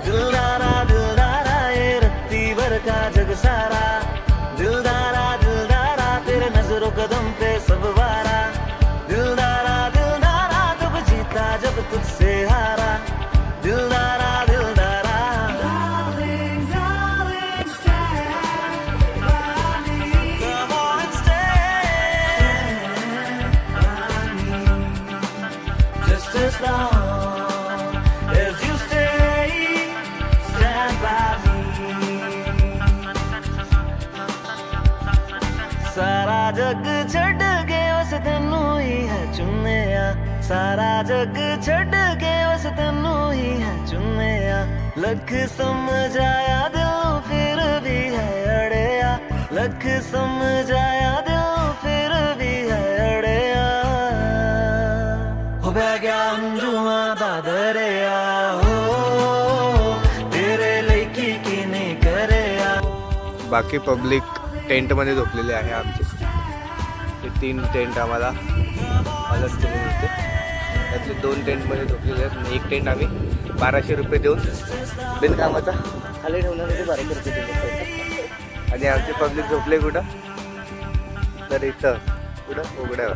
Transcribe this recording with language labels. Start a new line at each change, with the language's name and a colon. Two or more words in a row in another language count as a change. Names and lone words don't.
Hindi: दिलदारा दिलदारा ये रत्ती भर का जग सारा, दिलदारा दिलदारा तेरे नजरों कदम पे सब वारा. दिलदारा दिलदारा जब जीता जब तुझसे हारा. दिलदारा दिलदारा
English: darling, darling, stand by me. Come on, stand by me. Just as long as you stay, stand by me.
Punjabi: ਸਾਰਾ ਜੱਗ ਛੱਡ ਕੇ ਉਸ ਤੈਨੂੰ ਹੀ ਹੈ ਚੁਣੇ ਆ. ਸਾਰਾ ਜੱਗ ਛੱਡ ਕੇ ਉਸ ਤੈਨੂੰ ਹੀ ਹੈ ਚੁਣੇ ਆ. ਲੱਖ ਸਮਝਾਇਆ ਦਿਲ ਫਿਰ ਭੀ ਹੈ ਅੜਿਆ. ਲੱਖ ਸਮਝਾਇਆ ਦਿਲ ਫਿਰ ਭੀ ਹੈ ਅੜਿਆ. ਹੋ ਵਹਿ ਗਿਆ ਅੰਝੂਆਂ ਦਾ ਦਰਿਆ ਹੋ, ਤੇਰੇ ਲਈਕੀ ਕੀ ਨਹੀਂ ਕਰੇ.
Marathi: बाकी पब्लिक टेंटमध्ये झोपलेले आहे आमचे. ते 3 टेंट आम्हाला अलग केले होते. त्यातले 2 टेंटमध्ये झोपलेले आहेत आणि 1 टेंट आम्ही 1200 रुपये देऊन बिनकामाचा खाली ठेवण्यासाठी 1200 रुपये दिले. आणि आमची पब्लिक झोपले कुठं तर इथं कुठं उघड्यावर.